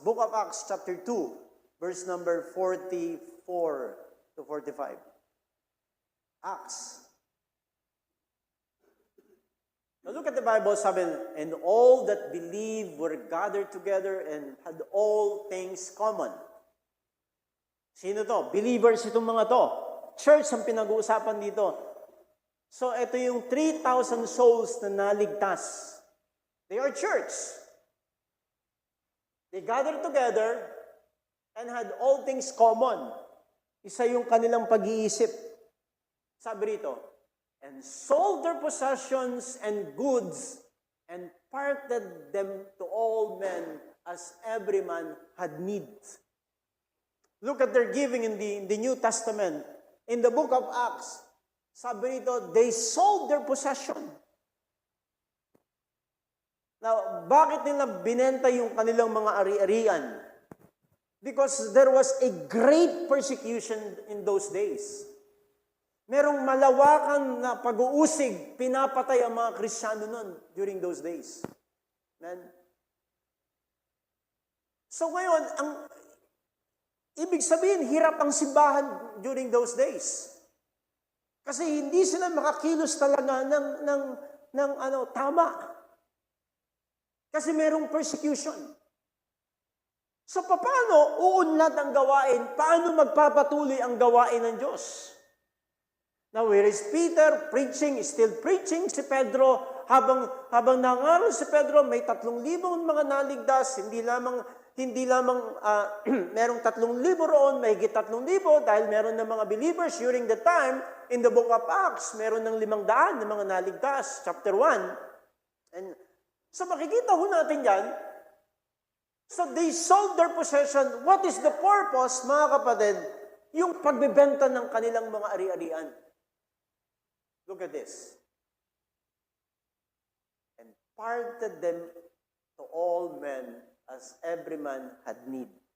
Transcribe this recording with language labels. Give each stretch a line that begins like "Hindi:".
English: Book of Acts chapter 2, verse number 44 to 45. Acts. Now look at the Bible, sabi, and all that believed were gathered together and had all things common.
Filipino: Sino to? Believers itong mga to. Church ang pinag-uusapan dito. So ito yung 3,000 souls na naligtas.
English: They are church. They gathered together and had all things common.
Filipino: Isa yung kanilang pag-iisip. Sabi rito,
English: and sold their possessions and goods, and parted them to all men as every man had need. Look at their giving in the New Testament. In the book of Acts,
Filipino: sabi rito,
English: they sold their possession.
Filipino: Now, bakit nila binenta yung kanilang mga ari-arian?
English: Because there was a great persecution in those days.
Filipino: Merong malawakan na pag-uusig, pinapatay ang mga Kristiyano nun
English: during those days.
Filipino: Amen? So ngayon, ang ibig sabihin, hirap ang simbahan
English: during those days.
Filipino: Kasi hindi sila makakilos talaga ng tama. Kasi merong persecution. So paano uunlad ang gawain? Paano magpapatuloy ang gawain ng Diyos?
English: Now, where is Peter? Preaching, still preaching.
Filipino: Si Pedro, habang nangaral si Pedro, may 3,000 mga naligtas. Hindi lamang merong 3,000 roon, may higit 3,000 dahil meron ng mga believers
English: during the time in the book of Acts,
Filipino: meron ng 500 na mga naligtas, chapter 1. And so makikita ho natin yan.
English: So they sold their possession. What is the purpose,
Filipino: mga kapatid? Yung pagbebenta ng kanilang mga ari-arian.
English: Look at this. And parted them to all men as every man had need.